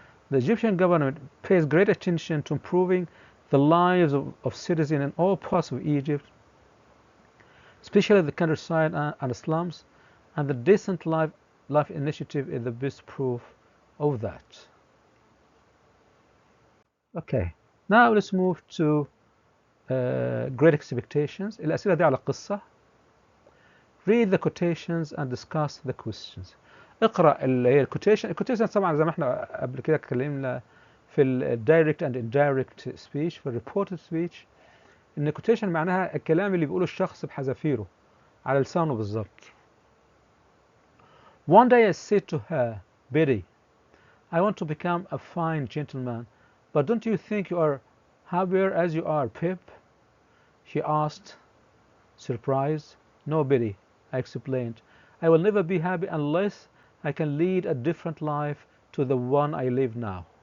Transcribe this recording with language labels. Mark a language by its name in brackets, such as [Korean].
[English] The Egyptian government pays great attention to improving the lives of citizens in all parts of Egypt, especially the countryside and the slums, and the Decent Life initiative is the best proof of that. Okay, now let's move to Great Expectations. [Arabic] الأسئلة دي على القصة. [English] Read the quotations and discuss the questions. [Arabic] اقرأ اللي هي الكوتيشن طبعا زي ما احنا قبل كده اتكلمنا في الدايركت اند indirect speech، في الريبورتد سبيتش، ان الكوتيشن معناها الكلام اللي بيقوله الشخص بحذافيره على لسانه بالظبط. [English] One day I said to her, Betty, I want to become a fine gentleman, but don't you think you are happier as you are, Pip? She asked, surprised. No, Betty, I explained. I will never be happy unless I can lead a different life to the one I live now.